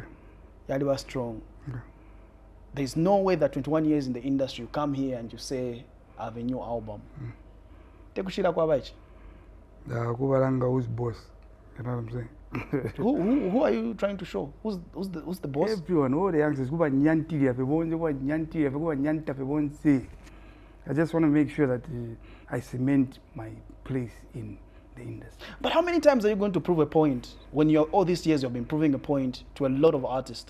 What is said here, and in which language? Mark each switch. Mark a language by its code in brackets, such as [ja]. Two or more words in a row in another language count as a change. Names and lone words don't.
[en] yeah, they were strong. Okay. There's no way that 21 years in the industry, you come here and you say, I have a new album. [bem] Tekushira kwa bachi. [en] Kubalanga who's boss. You know what I'm saying? Who are you trying to show? Who's the boss? Everyone, all the youngsters, I just want to make sure that I cement my place in the industry. But how many times are you going to prove a point when you're all these years you've been proving a point to a lot of artists?